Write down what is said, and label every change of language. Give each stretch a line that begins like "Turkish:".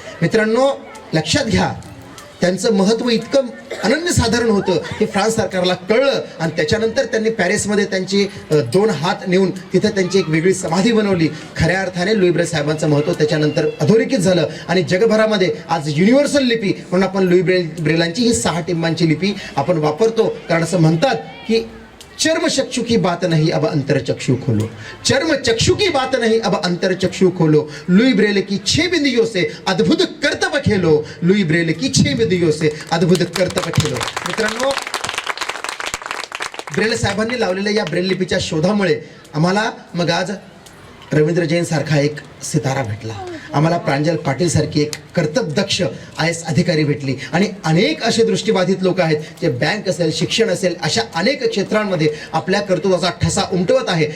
Marathi: मित्रांनो, लक्षात घ्या, त्यांचं महत्त्व इतकं अनन्यसाधारण होतं हे फ्रान्स सरकारला कळलं आणि त्याच्यानंतर त्यांनी पॅरिसमध्ये त्यांचे 2 हात नेऊन तिथं त्यांची एक वेगळी समाधी बनवली. खऱ्या अर्थाने लुई ब्रेल साहेबांचं महत्त्व त्याच्यानंतर अधोरेखित झालं आणि जगभरामध्ये आज युनिव्हर्सल लिपी म्हणून आपण लुई ब्रेलांची ही 6 टिंबांची लिपी आपण वापरतो. कारण असं म्हणतात की
Hindi: चर्म चक्षु की बात नहीं अब अंतर चक्षु खोलो, चर्म चक्षु की बात नहीं अब अंतर चक्षु खोलो, लुई ब्रेल की 6 बिंदियों से अद्भुत कर्तव्य खेलो, लुई ब्रेल की 6 बिंदियों से अद्भुत कर्तव्य खेलो.
Marathi: मित्रांनो, ब्रेल साहेबांनी लावलेल्या या ब्रेल लिपीच्या शोधामुळे आम्हाला मग आज रवींद्र जैन सारखा एक सितारा भेटला, आम्हाला प्रांजल पाटील सारखी एक कर्तव्यदक्ष IAS अधिकारी भेटली आणि अनेक असे दृष्टीबाधित लोक आहेत जे बँक असेल, शिक्षण असेल, अशा अनेक क्षेत्रांमध्ये आपल्या कर्तृत्वाचा ठसा उमटवत आहे.